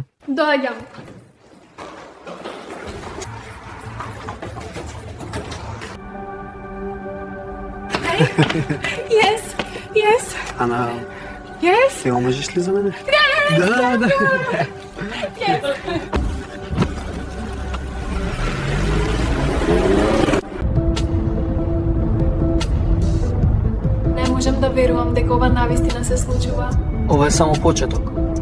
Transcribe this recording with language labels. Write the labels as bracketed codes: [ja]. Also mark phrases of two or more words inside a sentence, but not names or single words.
[mk] Доаѓам. [en] Yes, yes, Ана, yes. [mk] ти омажиш ли за мене? Да. [en] Yes. [mk] Не можам да верувам дека ова навистина се случува. Ова е само почеток.